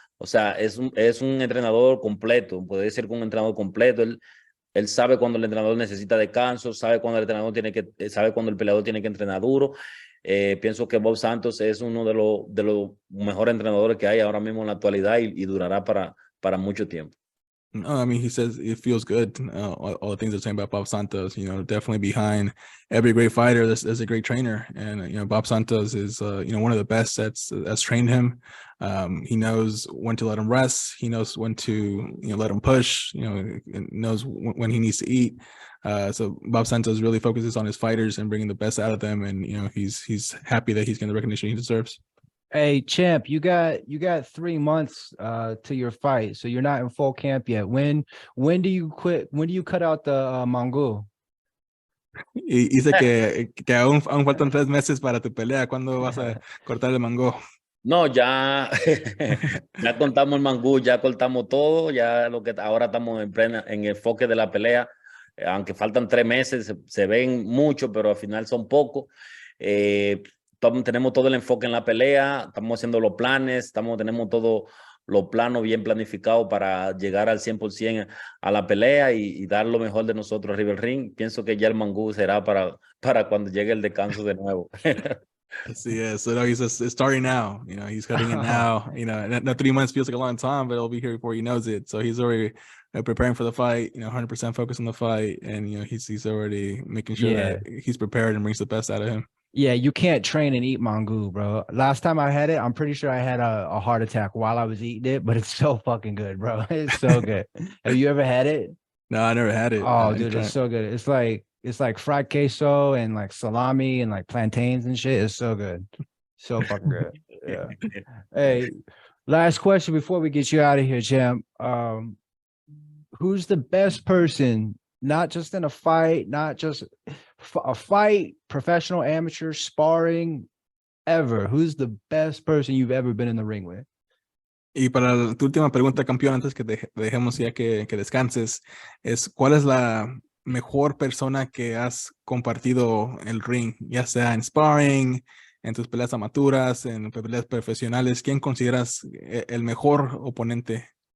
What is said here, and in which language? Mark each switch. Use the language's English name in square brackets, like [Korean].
[Spanish] O sea, es un entrenador completo, puede decir que un entrenador completo. Él sabe cuando el entrenador necesita descanso, sabe cuando el entrenador sabe cuando el peleador tiene que entrenar duro. Pienso que Bob Santos es uno de los mejores entrenadores que hay ahora mismo en la actualidad y durará para mucho tiempo. [English] No, I mean, he says it feels good. All the things they're saying about Bob Santos, definitely behind every great fighter, there's a great trainer. And, Bob Santos is, one of the best that's trained him. He knows when to let him rest. He knows when to, let him push, knows when he needs to eat. So Bob Santos really focuses on his fighters and bringing the best out of them. And, he's happy that he's getting the recognition he deserves. Hey, champ, you got 3 months to your fight, so you're not in full camp yet. When do you quit? When do you cut out the mango? [Spanish] Y dice que aún faltan 3 meses para tu pelea. ¿Cuándo vas a cortar el mango? No, ya, ya contamos el mangú, ya cortamos todo, ya lo que ahora estamos en el enfoque de la pelea, aunque faltan 3 meses, se ven mucho, pero al final son pocos. Tenemos todo el enfoque en la pelea, estamos haciendo los planes, tenemos todo los planos bien planificados para llegar al 100% a la pelea y dar lo mejor de nosotros arriba del ring. Pienso que ya el mangú será para cuando llegue el descanso de nuevo. Así es. [English] So no, he's starting now. He's cutting it now. No 3 months feels like a long time, but it'll be here before he knows it. So he's already preparing for the fight. 100% focused on the fight, and he's already making sure that he's prepared and brings the best out of him. Yeah, you can't train and eat mango, bro. Last time I had it, I'm pretty sure I had a heart attack while I was eating it, but it's so fucking good, bro. It's so good. Have you ever had it? No, I never had it. Oh, dude, it's so good. It's like fried queso and like salami and like plantains and shit. It's so good. So fucking good. Yeah. Hey, last question before we get you out of here, champ. Who's the best person, not just in a fight, not just a fight, professional, amateur, sparring, ever? Who's the best person you've ever been in the ring with? [Spanish] Y para tu última pregunta, campeón, antes que te dejemos ya que descanses, ¿cuál es la mejor persona que has compartido el ring, ya sea en sparring, en tus peleas amateuras, en peleas profesionales? ¿Quién consideras el mejor oponente?